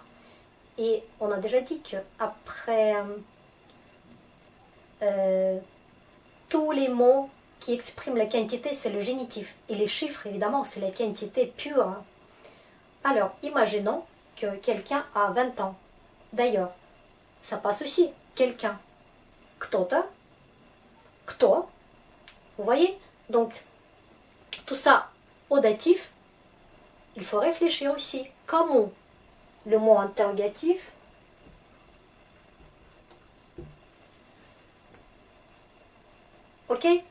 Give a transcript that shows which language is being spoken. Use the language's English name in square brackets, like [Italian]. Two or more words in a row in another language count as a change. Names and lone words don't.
[French] Et on a déjà dit qu'après tous les mots qui expriment la quantité, c'est le génitif. Et les chiffres, évidemment, c'est la quantité pure. Alors, imaginons que quelqu'un a 20 ans. D'ailleurs, ça passe aussi. Quelqu'un. [Russian] Кто-то. Кто. [French] Vous voyez? Donc, tout ça au datif, il faut réfléchir aussi. Comment le mot interrogatif ok?